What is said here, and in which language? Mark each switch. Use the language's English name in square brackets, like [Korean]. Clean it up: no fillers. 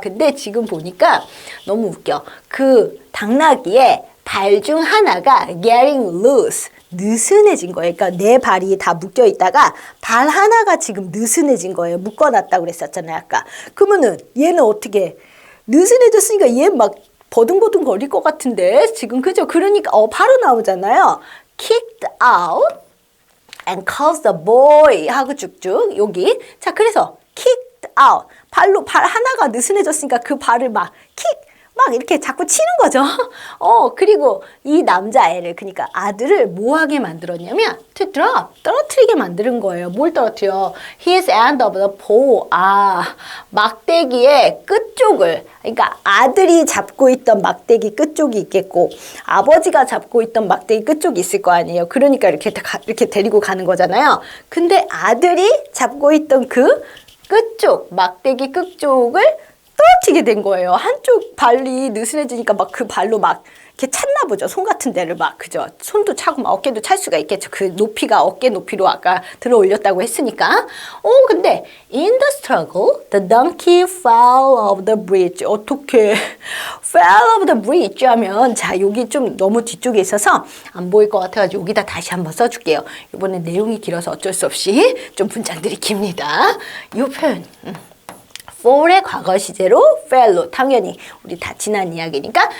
[Korean] 근데 지금 보니까 너무 웃겨. 그 당나귀의 발 중 하나가 [English] getting loose. [Korean] 느슨해진 거예요. 그러니까 내 발이 다 묶여 있다가 발 하나가 지금 느슨해진 거예요. 묶어놨다고 그랬었잖아요. 아까. 그러면은 얘는 어떻게 느슨해졌으니까 얘 막 버둥버둥 거릴 것 같은데 지금 그죠? 그러니까 바로 나오잖아요. [English] kicked out and caused the boy [Korean] 하고 쭉쭉 여기. 자 그래서 kicked out 발로 발 하나가 느슨해졌으니까 그 발을 막 이렇게 자꾸 치는 거죠. 그리고 이 남자애를, 그러니까 아들을 뭐하게 만들었냐면, [English] to drop, [Korean] 떨어뜨리게 만드는 거예요. 뭘 떨어뜨려? [English] His end of the pole. [Korean] 막대기의 끝쪽을, 그러니까 아들이 잡고 있던 막대기 끝쪽이 있겠고, 아버지가 잡고 있던 막대기 끝쪽이 있을 거 아니에요. 그러니까 이렇게 데리고 가는 거잖아요. 근데 아들이 잡고 있던 그 끝쪽, 막대기 끝쪽을 떨어지게 된 거예요. 한쪽 발이 느슨해지니까 막 그 발로 막 이렇게 찼나 보죠. 손 같은 데를 막, 그죠? 손도 차고 막 어깨도 찰 수가 있겠죠. 그 높이가 어깨 높이로 아까 들어 올렸다고 했으니까. 근데 [English] in the struggle, the donkey fell off the bridge. [Korean] 어떻게 [English] fell off the bridge [Korean] 하면, 자, 여기 좀 너무 뒤쪽에 있어서 안 보일 것 같아가지고 여기다 다시 한번 써줄게요. 이번엔 내용이 길어서 어쩔 수 없이 좀 문장들이 깁니다. 이 표현. fall의 과거 시제로 fell로, 당연히 우리 다 지난 이야기니까.